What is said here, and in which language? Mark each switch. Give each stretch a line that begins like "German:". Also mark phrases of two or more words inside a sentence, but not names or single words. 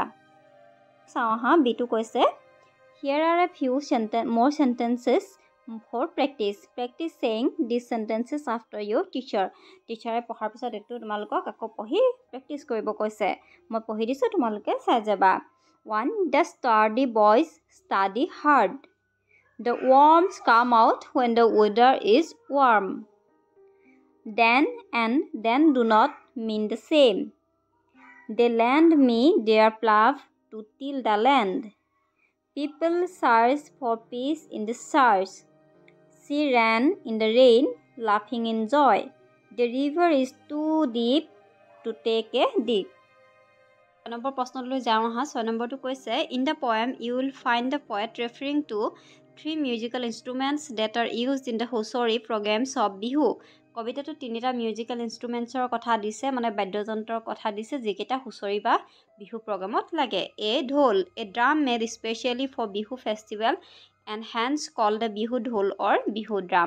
Assamese: চাওঁ আহা, বিটো কৈছে
English: here are a few more sentences for practice, practice saying this sentences after your teacher.
Assamese: টিচাৰে পঢ়াৰ পিছত এইটো তোমালোকক আকৌ পঢ়ি প্ৰেক্টিচ কৰিব কৈছে। মই পঢ়ি দিছোঁ, তোমালোকে চাই যাবা। 1.
English: The sturdy boys study hard. The worms come out when the weather is warm. Then and then do not mean the same. They lend me their plough to till the land. People search for peace in the search. She ran in the rain, laughing in joy. The river is too deep to take a dip.
Assamese: 6 নম্বৰ প্ৰশ্নলৈ যাওঁ আহা। 6 নম্বৰটো কৈছে
English: in the poem you will find the poet referring to 3 musical instruments that are used in the Husori programs of Bihu.
Assamese: কবিতাটো 3টা
English: musical instruments
Assamese: কথা দিছে, মানে বাদ্যযন্ত্ৰৰ কথা দিছে যিকেইটা হুঁচৰি বা বিহু প্ৰগ্ৰেমত লাগে।
English: a dhol, a drum made specially for Bihu festival and hence called the Bihu dhol or Bihu drum.